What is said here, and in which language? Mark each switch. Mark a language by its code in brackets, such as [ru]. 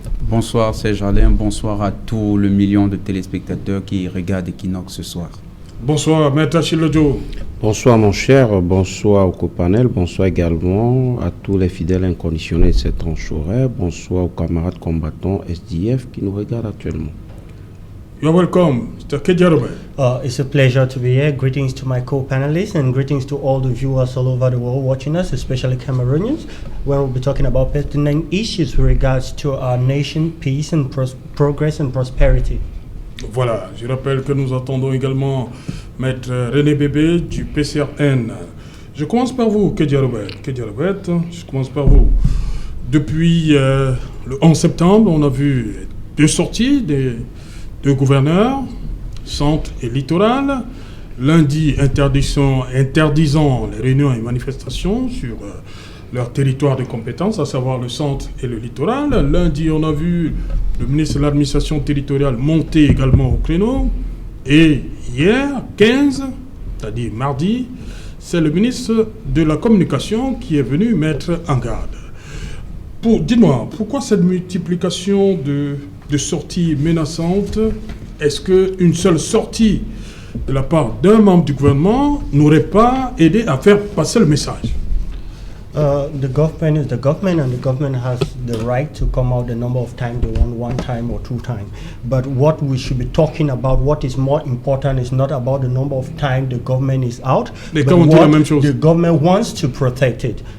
[fr] Bonsoir Serge Alain, bonsoir à tout le million de téléspectateurs qui regardent Equinox ce soir. Bonsoir Maître Achille Lodjo. Bonsoir mon cher, bonsoir au copanel, bonsoir également à tous les fidèles inconditionnels de cette tranche horaire, bonsoir aux camarades combattants SDF qui nous regardent actuellement. [en] You're welcome, Mr. Kedia Robert. It's a pleasure to be here. Greetings to my co-panelists and greetings to all the viewers all over the world watching us, especially Cameroonians, where we'll be talking about pertinent issues with regards to our nation, peace and progress and prosperity. [fr] Voilà, je rappelle que nous attendons également Maître René Bébé du PCRN. Je commence par vous, Kedia Robert. Je commence par vous. Depuis le 11 septembre, on a vu deux sorties des deux gouverneurs, Centre et Littoral. Lundi, interdisant les réunions et manifestations sur leur territoire de compétence, à savoir le Centre et le Littoral. Lundi, on a vu le ministre de l'administration territoriale monter également au créneau. Et hier, 15, c'est-à-dire mardi, c'est le ministre de la communication qui est venu mettre en garde. Dites-moi, pourquoi cette multiplication de sorties menaçantes? Est-ce qu'une seule sortie de la part d'un membre du gouvernement n'aurait pas aidé à faire passer le message? [en] The government is the government, and the government has the right to come out the number of times they want, one time or two times. But what we should be talking about, what is more important, is not about the number of times the government is out, but what the government wants to protect it.